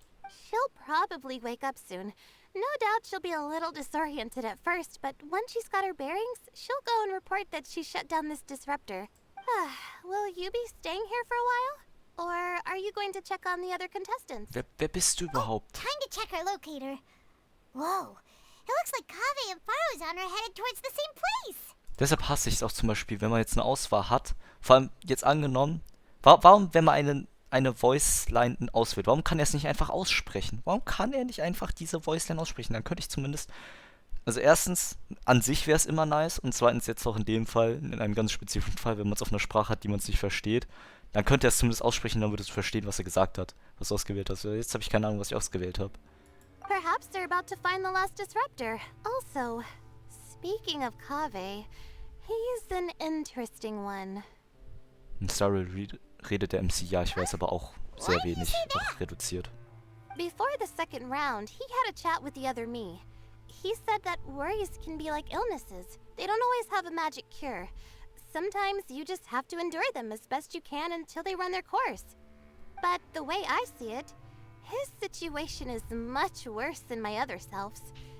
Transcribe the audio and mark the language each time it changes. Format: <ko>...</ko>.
<en>She'll probably wake up soon. No doubt she'll be a little disoriented at first, but once she's got her bearings, she'll go and report that she shut down this disruptor. Will you be staying here for a while? Or are you going to check on the other contestants?</en> <de>Wer bist du überhaupt?</de> <en>Time to check our locator. Whoa, it looks like Kaveh and Farozan are headed towards the same place.</en> <de>Deshalb hasse ich es auch zum Beispiel, wenn man jetzt eine Auswahl hat. Vor allem jetzt angenommen, warum, wenn man eine Voice-Line auswählt, warum kann er es nicht einfach aussprechen? Warum kann er nicht einfach diese Voice-Line aussprechen? Dann könnte ich zumindest... Also erstens, an sich wäre es immer nice. Und zweitens jetzt auch in dem Fall, in einem ganz spezifischen Fall, wenn man es auf einer Sprache hat, die man nicht versteht, dann könnte er es zumindest aussprechen, dann würdest du verstehen, was er gesagt hat, was du ausgewählt hast. Jetzt habe ich keine Ahnung, was ich ausgewählt habe.</de> <en>Perhaps they're about to find the last disruptor. Also, speaking of Kaveh, he's an interesting one.</en> <de>In Star redet der MC, ja, ich weiß, aber auch sehr wenig, auch reduziert.</de> <en>Before the second round, he had a chat with the other me. He said that worries can be like illnesses. They don't always have a magic cure. Sometimes you just have to endure them as best you can until they run their course. But the way I see it, his situation is much worse than my other self's.</en>